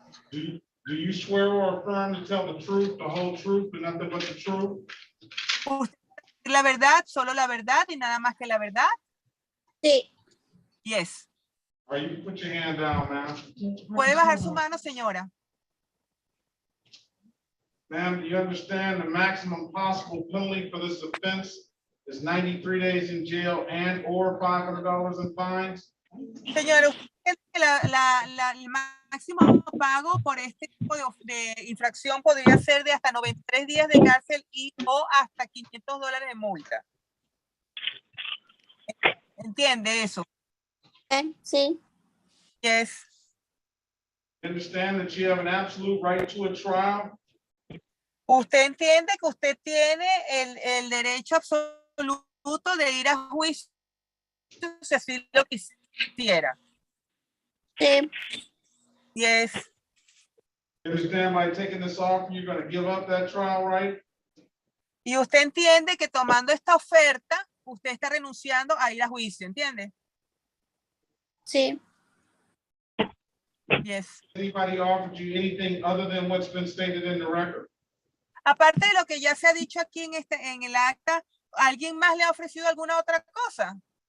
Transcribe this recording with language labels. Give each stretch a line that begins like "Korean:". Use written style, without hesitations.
English: Do you swear or affirm to tell the truth, the whole truth, and nothing but the truth?
Spanish: La verdad, solo la verdad y nada más que la verdad. Sí.
English: Yes. All right, you can put your hand down, ma'am. Puede bajar su mano, señora. Ma'am, do you understand the maximum possible penalty for this offense is 93 days in jail and or $500 in fines?
Spanish: Señora, usted el máximo pago por este tipo de infracción podría ser de hasta 93 días de cárcel y o hasta $500 de multa. ¿Entiende eso? Sí.
English: Yes. You understand that you have an absolute right to a trial?
Spanish: Usted entiende que usted tiene el derecho absoluto de ir a juicio si así lo quisiera. Sí.
English: Yes. You understand by taking this offer, you're going to give up that trial right?
Spanish: Y usted entiende que tomando esta oferta, usted está renunciando a ir a juicio, ¿entiende? Sí.
English: Yes. Anybody offered you anything other than what's been stated in the record?
Spanish: Aparte de lo que ya se ha dicho aquí en el acta, ¿alguien más le ha ofrecido alguna otra cosa?